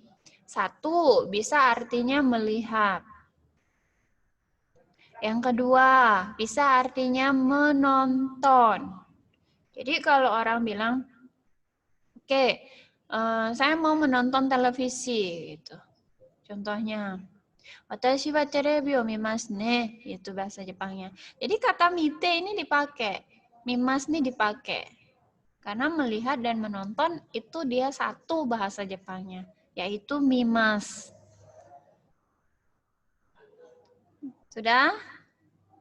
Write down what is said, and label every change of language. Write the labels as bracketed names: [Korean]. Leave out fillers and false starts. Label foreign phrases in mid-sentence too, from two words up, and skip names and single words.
[Indonesian] Satu, bisa artinya melihat. Yang kedua, bisa artinya menonton. Jadi kalau orang bilang, oke, saya mau menonton televisi, gitu. Contohnya, [Japanese] 私はテレビを見ますね, [Indonesian] itu bahasa Jepangnya. Jadi kata mite ini dipakai, mimas ini dipakai. Karena melihat dan menonton itu dia satu bahasa Jepangnya, yaitu mimas. Sudah?